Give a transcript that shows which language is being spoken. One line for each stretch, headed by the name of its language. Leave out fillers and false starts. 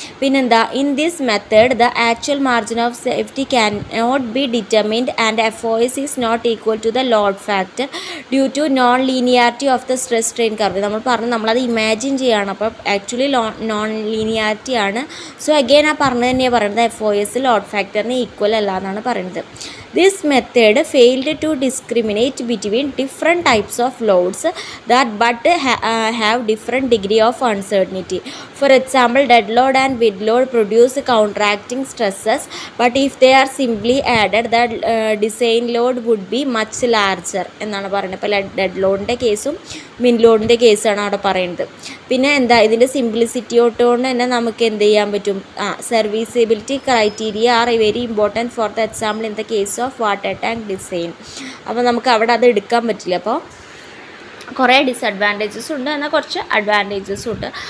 English: പിന്നെന്താ, in this method the actual margin of safety can not be determined and FOS is not equal to the load factor due to non linearity of the stress strain curve.
Malayalam: നമ്മളത് imagine ചെയ്യുകയാണ്. അപ്പോൾ actually non linearity ആണ്. So again ആ പറഞ്ഞത് തന്നെയാണ് പറയുന്നത്, FOS load ഫാക്ടറിന് equal അല്ല എന്നാണ് പറയുന്നത്.
English: This method failed to discriminate between different types of loads that have different degree of uncertainty. For example, dead load and with load produce counteracting stresses, but if they are simply added, the design load would be much larger
Malayalam: എന്നാണ് പറയുന്നത്. അപ്പോൾ dead ലോഡിൻ്റെ കേസും wind ലോഡിൻ്റെ കേസാണ് അവിടെ പറയുന്നത്. പിന്നെ എന്താ ഇതിൻ്റെ സിംപ്ലിസിറ്റിയോട്ട് കൊണ്ട് തന്നെ നമുക്ക് എന്ത് ചെയ്യാൻ പറ്റും,
English: Serviceability criteria are very important for the example in the case of water tank design.
Malayalam: അപ്പോൾ നമുക്ക് അവിടെ അത് എടുക്കാൻ പറ്റില്ല. അപ്പോൾ കുറേ ഡിസഡ്വാൻറ്റേജസും ഉണ്ട്, എന്നാൽ കുറച്ച് അഡ്വാൻറ്റേജസും ഉണ്ട്.